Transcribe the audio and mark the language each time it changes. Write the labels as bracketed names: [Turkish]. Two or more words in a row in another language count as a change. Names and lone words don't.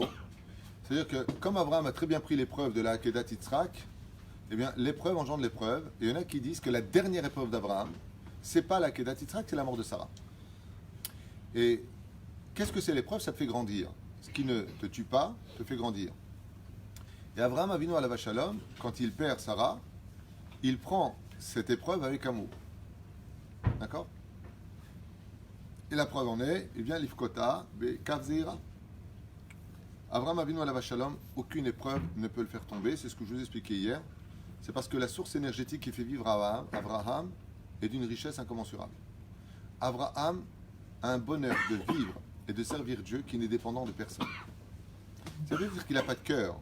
[French] C'est-à-dire que comme Abraham a très bien pris l'épreuve de la [Hebrew] עקדת יצחק, [French] eh bien l'épreuve engendre l'épreuve. Et il y en a qui disent que la dernière épreuve d'Abraham, c'est pas la [Hebrew] עקדת יצחק, [French] c'est la mort de Sarah. Et qu'est-ce que c'est l'épreuve? Ça te fait grandir. Ce qui ne te tue pas te fait grandir. Et Abraham [Hebrew] אבינו עליו שלום, [French] quand il perd Sarah, il prend cette épreuve avec amour. D'accord? Et la preuve en est, il vient [Hebrew] לבכתה, בכף זעירא. אברהם אבינו עליו שלום, [French] aucune épreuve ne peut le faire tomber. C'est ce que je vous ai expliqué hier. C'est parce que la source énergétique qui fait vivre Abraham est d'une richesse incommensurable. Abraham a un bonheur de vivre et de servir Dieu qui n'est dépendant de personne. Ça veut dire qu'il n'a pas de cœur.